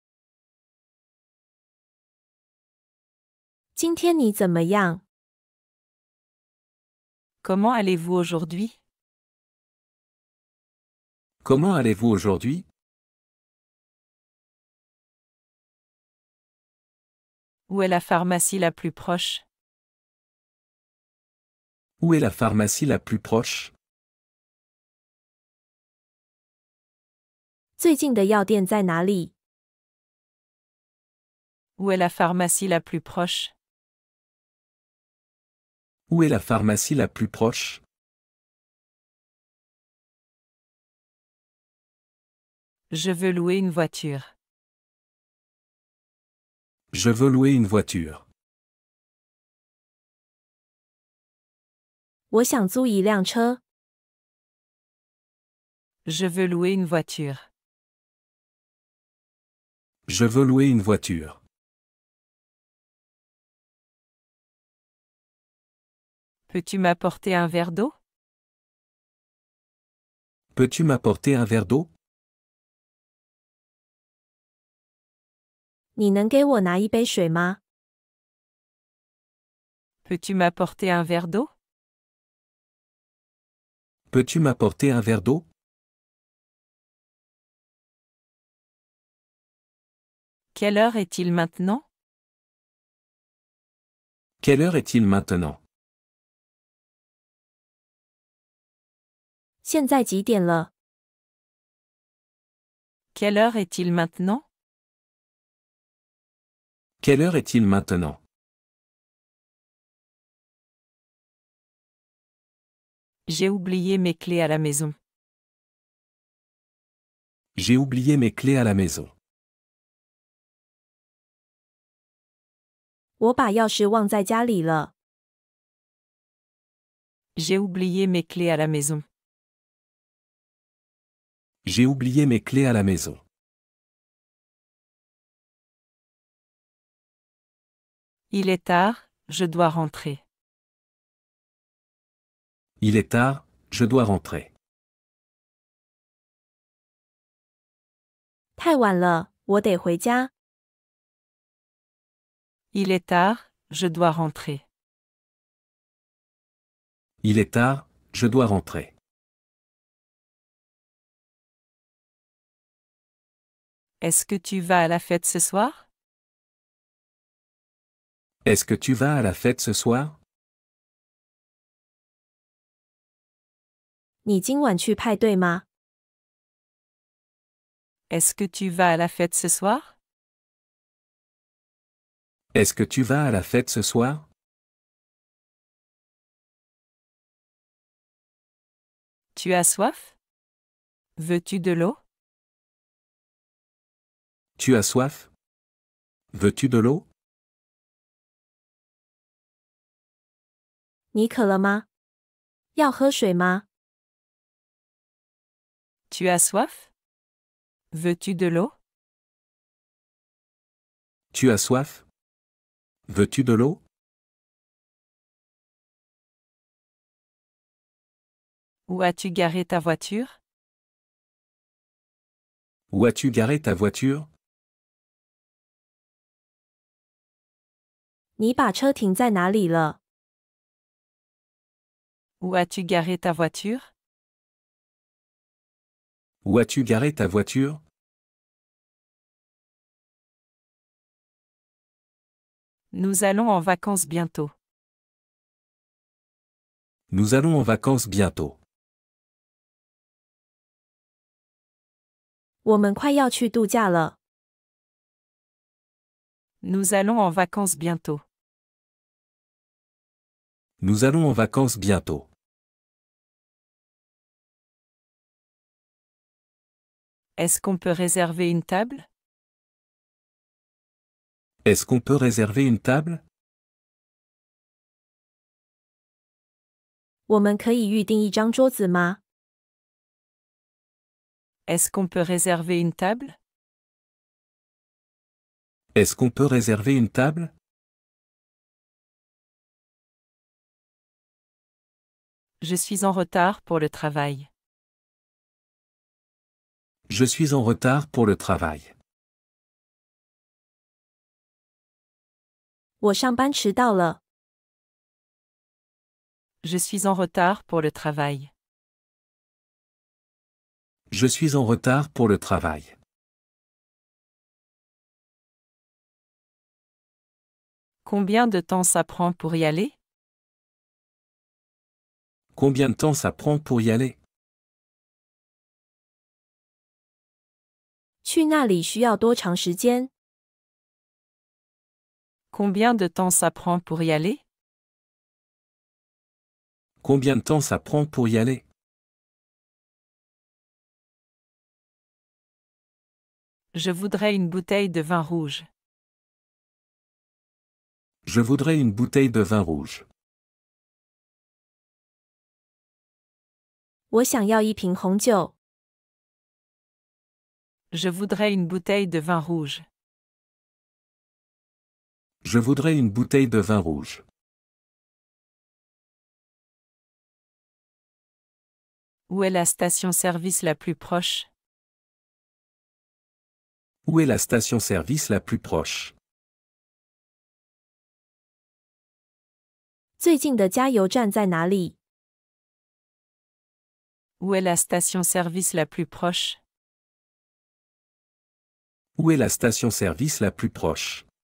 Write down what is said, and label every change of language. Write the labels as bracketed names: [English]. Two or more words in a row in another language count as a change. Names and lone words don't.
[Chinese] 今天你怎么样？ [French] Comment allez-vous aujourd'hui? Comment allez-vous aujourd'hui? Où est la pharmacie la plus proche? Où est la pharmacie la plus proche? [Chinese] 最近的药店在哪里？ [French] Où est la pharmacie la plus proche? Où est la pharmacie la plus proche? Je veux louer une voiture. Je veux louer une voiture. [Chinese] 我想租一辆车。 [French] Je veux louer une voiture. Je veux louer une voiture. Peux-tu m'apporter un verre d'eau? Peux-tu m'apporter un verre d'eau? [Chinese] 你能给我拿一杯水吗？ [French] Peux-tu m'apporter un verre d'eau? Peux-tu m'apporter un verre d'eau? Quelle heure est-il maintenant? Quelle heure est-il maintenant? [Chinese] 现在几点了？ [French] Quelle heure est-il maintenant? Quelle heure est-il maintenant? J'ai oublié mes clés à la maison. J'ai oublié mes clés à la maison. [Chinese] 我把钥匙忘在家里了。 [French] J'ai oublié mes clés à la maison. J'ai oublié mes clés à la maison. Il est tard, je dois rentrer. Il est tard, je dois rentrer. [Chinese] 太晚了，我得回家。 [French] Il est tard, je dois rentrer. Il est tard, je dois rentrer. Est-ce que tu vas à la fête ce soir? Est-ce que tu vas à la fête ce soir? [Chinese] 你今晚去派对吗？ [French] Est-ce que tu vas à la fête ce soir? Est-ce que tu vas à la fête ce soir? Tu as soif? Veux-tu de l'eau? Tu as soif? Veux-tu de l'eau? [Chinese] 你渴了吗？要喝水吗？ [French] Tu as soif? Veux-tu de l'eau? Tu as soif? Veux-tu de l'eau? Où as-tu garé ta voiture? Où as-tu garé ta voiture? [Chinese] 你把车停在哪里了？ [French] Où as-tu garé ta voiture? Où as-tu garé ta voiture? Nous allons en vacances bientôt. Nous allons en vacances bientôt. [Chinese] 我们快要去度假了。 [French] Nous allons en vacances bientôt. Nous allons en vacances bientôt. Est-ce qu'on peut réserver une table? Est-ce qu'on peut réserver une table? [Chinese] 我们可以预订一张桌子吗？ [French] Est-ce qu'on peut réserver une table? Est-ce qu'on peut réserver une table? Je suis en retard pour le travail. Je suis en retard pour le travail. [Chinese] 我上班迟到了。 [French] Je suis en retard pour le travail. Je suis en retard pour le travail. Combien de temps ça prend pour y aller? Combien de temps ça prend pour y aller? [Chinese] 去那里需要多长时间？ [French] Combien de temps ça prend pour y aller? Combien de temps ça prend pour y aller? Je voudrais une bouteille de vin rouge. Je voudrais une bouteille de vin rouge. [Chinese] 我想要一瓶红酒。 [French] Je voudrais une bouteille de vin rouge. Je voudrais une bouteille de vin rouge. Où est la station-service la plus proche? Où est la station-service la plus proche? [Chinese] 最近的加油站在哪里？ [French] Où est la station-service la plus proche? Où est la station-service la plus proche?